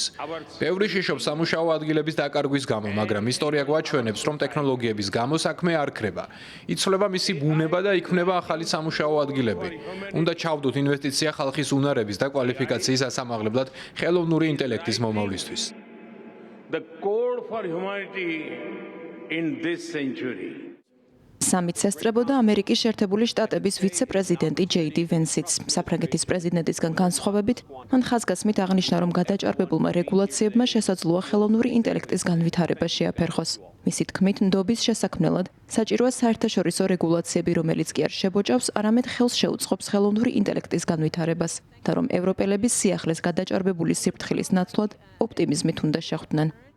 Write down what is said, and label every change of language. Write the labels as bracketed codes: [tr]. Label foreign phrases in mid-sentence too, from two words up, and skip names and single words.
[ka] ბევრი შიშობს სამუშაო ადგილების დაკარგვის გამო, მაგრამ ისტორია გვაჩვენებს, რომ ტექნოლოგიების გამო საქმე არ ქრება. იცვლება მისი ბუნება და იქმნება ახალი სამუშაო ადგილები. უნდა ჩავდოთ ინვესტიცია ხალხის უნარების და კვალიფიკაციის ასამაღლებლად ხელოვნური ინტელექტის მომავლისთვის. [en] The code for humanity in this century. [ka] სამიტს ესწრებოდა ამერიკის შეერთებული შტატების ვიცე-პრეზიდენტი ჯეიდი ვენსიც. საფრანგეთის პრეზიდენტისგან განსხვავებით, მან ხაზგასმით აღნიშნა, რომ გადაჭარბებულმა რეგულაციებმა შესაძლოა ხელოვნური ინტელექტის განვითარება შეაფერხოს. მისი თქმით, ნდობის შესაქმნელად საჭიროა საერთაშორისო რეგულაციები, რომელიც კი არ შებოჭავს, არამედ ხელს შეუწყობს ხელოვნური ინტელექტის განვითარებას და რომ ევროპელების სიახლეს გადაჭარბებული სიფრთხილის ნაცვლად ოპტიმიზმით უნდა შეხვდნენ.